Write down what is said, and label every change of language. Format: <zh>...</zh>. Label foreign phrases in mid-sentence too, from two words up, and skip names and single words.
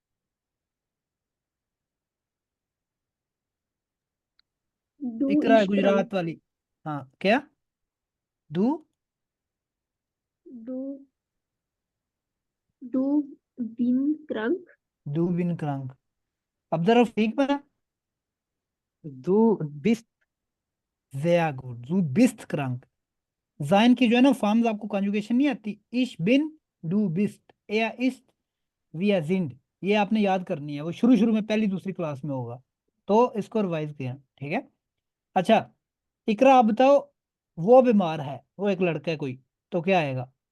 <de>du</de> <ur>اقرا ہے</ur> <de>ich krank,</de> <ur>گجرات والی۔ ہاں کیا؟ ڈو,</ur> <de>du du bin krank, du bin krank.</de> <ur>اب ذرا ٹھیک بنا.</ur> <de>du bis sehr gut, du bist krank।</de> <ur>زائن کی جو ہے نا فارمز آپ کو کنجوگیشن نہیں آتی,</ur> <de>ich bin, du bist, er ist, wir sind,</de> <ur>یہ آپ نے یاد کرنی ہے، وہ شروع شروع میں پہلی دوسری کلاس میں ہوگا، تو اس کو ریوائز کیا، ٹھیک ہے. اچھا، اقرا آپ بتاؤ، وہ بیمار ہے، وہ ایک لڑکا ہے کوئی، تو کیا آئے گا?</ur>